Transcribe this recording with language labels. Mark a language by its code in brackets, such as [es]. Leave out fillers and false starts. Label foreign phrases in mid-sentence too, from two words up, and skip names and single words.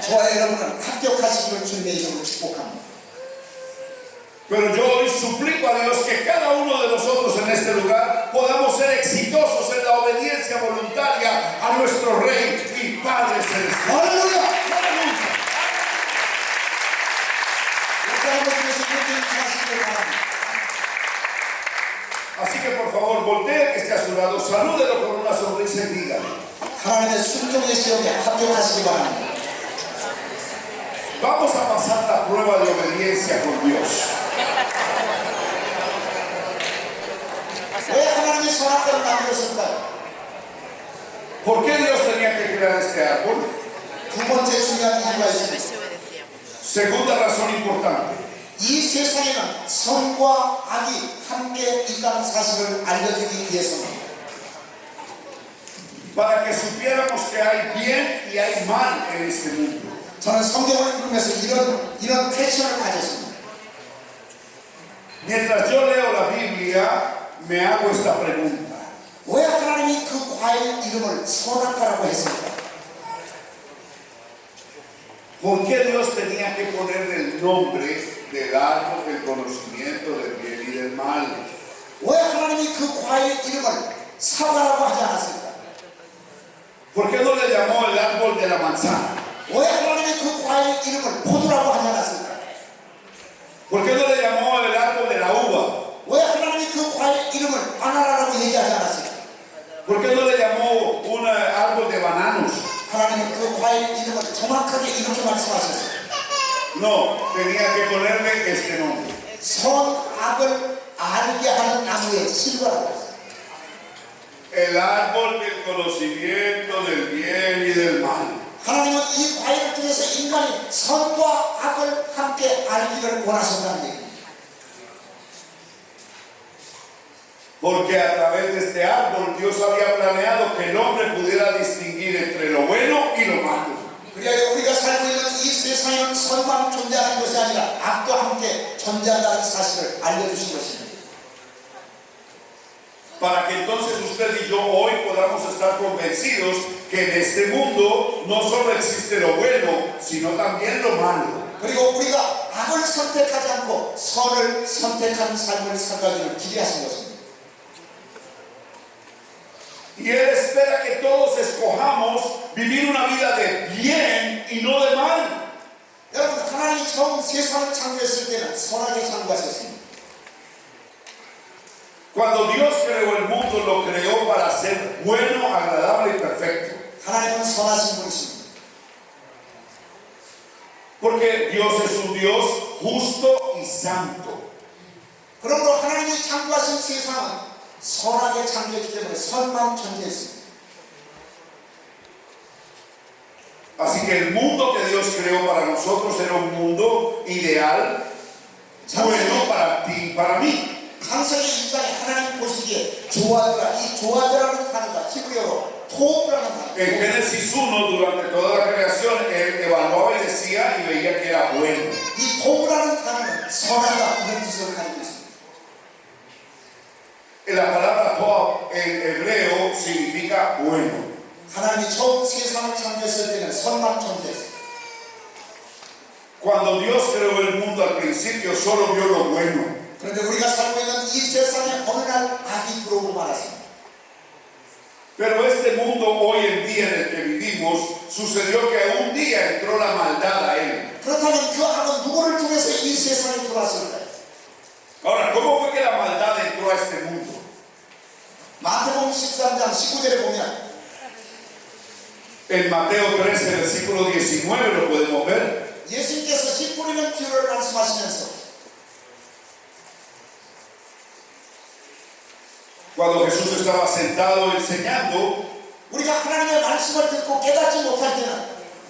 [ko] 저와 여러분은 합격하시기를 주님의 이름으로 축복합니다. [es] Pero yo hoy suplico a Dios que cada uno de nosotros en este lugar podamos ser exitosos en la obediencia voluntaria a nuestro Rey y Padre Celestial. [ko] 할렐루야! [es] ¡Aleluya! [ko] 여러분 중에서 그렇게 인사하시기를 바랍니다. [es] Así que por favor, voltee que esté a su lado, salúdelo con una sonrisa y dígale: [ko] 하나님의 순종의 시험에 합격하시기 바랍니다. [es] vamos a pasar la prueba de obediencia con Dios. [ko] 왜 하나님이 선악과를 만들었을까요? [es] ¿Por qué Dios tenía que crear este árbol? [ko] 두 번째 중요한 이유가 있습니다. [es] Segunda razón importante: [ko] 이 세상에는 선과 악이 함께 있다는 사실을 알려주기 위해서입니다. [es] para que supiéramos que hay bien y hay mal en este mundo. [ko] 저는 성경을 읽으면서 이런 패션을 가졌습니다. [es] Mientras yo leo la Biblia, me hago esta pregunta: [ko] 왜 하나님이 그 과일 이름을 선악과라고 했습니까? [es] ¿por qué Dios tenía que ponerle el nombre del árbol del conocimiento del bien y del mal? [ko] 왜 하나님이 그 과일 이름을 사과라고 하지 않았습니까? [es] ¿Por qué no le llamó el árbol de la manzana? [ko] 왜 하나님이 그 과일 이름을 포도라고 하지 않았습니까? [es] ¿Por qué no le llamó el árbol de la uva? [ko] 왜 하나님이 그 과일 이름을 바나나라고 얘기하지 않았습니까? [es] ¿Por qué no le llamó un árbol de bananos? [ko] 하나님은 그 과일 이름을 정확하게 이렇게 말씀하셨어요. [es] No, tenía que ponerle este nombre. [ko] 선악을 알게 하는 나무의 실과라고 했어요. [es] El árbol del conocimiento del bien y del mal. [ko] 하나님은 이 과일을 통해서 인간이 선과 악을 함께 알기를 원하신다는 얘기입니다. [es] Porque a través de este árbol Dios había planeado que el hombre pudiera distinguir entre lo bueno y lo malo. [ko] 그래야 우리가 살고 있는 이 세상에는 선만 존재하는 것이 아니라 악도 함께 존재한다는 사실을 알려주신 것입니다. [es] Para que entonces usted y yo hoy podamos estar convencidos que en este mundo no solo existe lo bueno, sino también lo malo. [ko] 그리고 우리가 악을 선택하지 않고 선을 선택한 삶을 살아가기를 기대하신 것입니다. [es] Y Él espera que todos escojamos vivir una vida de bien y no de mal. [ko] 여러분, 하나님이 처음 세상을 창조했을 때는 선하게 창조하셨습니다. [es] Cuando Dios creó el mundo, lo creó para ser bueno, agradable y perfecto. [ko] 하나님은 선하신 분이십니다. [es] Porque Dios es un Dios justo y santo. [ko] 그러므로 하나님이 창조하신 세상은 선하게 창조했기 때문에 선만 존재했습니다. [es] Así que el mundo que Dios creó para nosotros era un mundo ideal, bueno para ti y para mí. [ko] 창세기 1장에 하나님 보시기에 좋아하더라. 이 좋아하더라는 단어가 히브리어로 토브라는 단어. [es] En Génesis 1, durante toda la creación, él evaluaba y decía y veía que era bueno. [ko] 이 토브라는 단어는 선하다 이런 뜻을 가지고 있습니다. [es] La palabra Tob en hebreo significa bueno. [ko] 하나님이 처음 세상을 창조했을 때는 선만 존재했어요. [es] Cuando Dios creó el mundo al principio, solo vio lo bueno. [ko] 그런데 우리가 살고 있는 이 세상에 어느 날 악이 들어오고 말았습니다. [es] Pero este mundo hoy en día en el que vivimos, sucedió que un día entró la maldad a él. [ko] 그렇다면 그 악은 누구를 통해서 이 세상에 들어왔을까요? [es] Ahora, ¿cómo fue que la maldad entró a este mundo? [ko] 마태복음 13장 19절에 보면 [es] En Mateo 13, versículo 19, lo podemos ver. [ko] 예수님께서 씨 뿌리는 비유를 말씀하시면서 [es] Cuando Jesús estaba sentado enseñando, [ko] 우리가 하나님의 말씀을 듣고 깨닫지 못할 때는